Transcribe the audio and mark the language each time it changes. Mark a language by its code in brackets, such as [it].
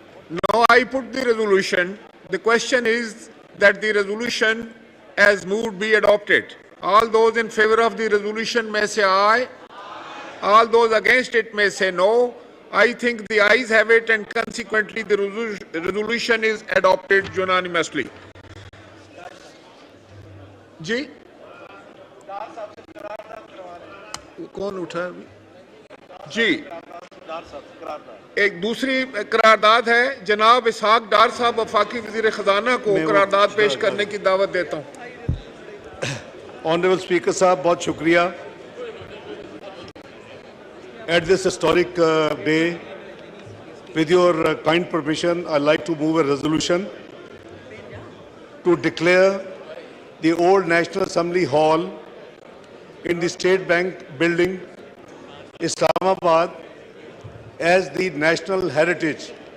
[en] Now I put the resolution. The question is that the resolution as moved be adopted. All those in favor of the resolution may say aye. All those against it may say no. I think the ayes have it and consequently the resolution is adopted unanimously. [hi] जी कौन उठा जी एक दूसरी करारदाद है जनाब इसहाक डार साहब वफाकी वजीर खजाना को करारदाद पेश करने की दावत देता हूं ऑनरेबल स्पीकर साहब बहुत शुक्रिया [en] At this historic day, with your kind permission, I'd like to move a resolution to declare the old National Assembly Hall in the State Bank building, Islamabad, as the national heritage.